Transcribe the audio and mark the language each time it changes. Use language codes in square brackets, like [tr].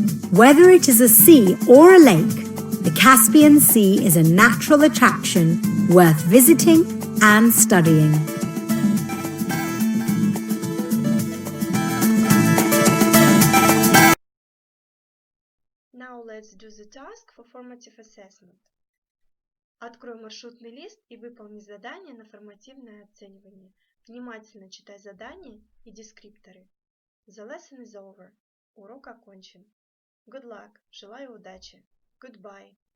[en] Whether it is a sea or a lake, the Caspian Sea is a natural attraction worth visiting and studying. Now let's do the task for formative assessment. [ru] Открой маршрутный лист и выполни задание на формативное оценивание. Внимательно читай задания и дескрипторы. [en] The lesson is over. [ru] Урок окончен. [en] Good luck. [ru] Желаю удачи. [en] Goodbye.